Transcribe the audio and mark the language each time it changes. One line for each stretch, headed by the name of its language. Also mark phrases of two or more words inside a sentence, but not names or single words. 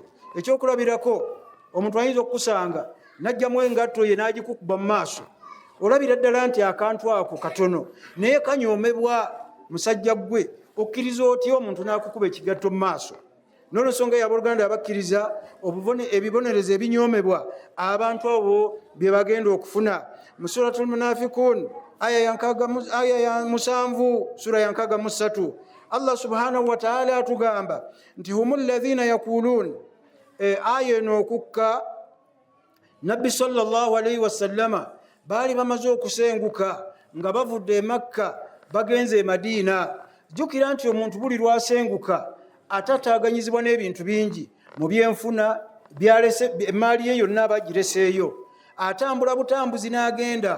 Ganda: Ekyokulabirako, omuntu ayinza okukusanga najjamu engatto ye n'agikukuba mu maaso, olabira ddala nti akantu ako katono, naye kanyoomebwa. Musajja gwe okkiriza otya omuntu n'akukuba ekigatto mu maaso? N'olwensonga y'abooluganda abakkiriza, ebibonerezo ebinyoomebwa abantu abo bye bagenda okufuna. Mu suratul munafiqun aya ya 7 sura ya 63
Arabic: الله سبحانه وتعالى
Ganda: atugamba nti
Arabic: هم الذين يقولون,
Ganda: aya eno okukka Nabbi
Arabic: صلى الله عليه وسلم
Ganda: baali bamaze okusenguka nga bavudde e Makka bagenze e Madiina. Jjukira nti omuntu buli lwasenguka atataaganyizibwa n'ebintu bingi mu byenfuna, emaali ye yonna bagireseeyo, atambula butambuzi n'agenda.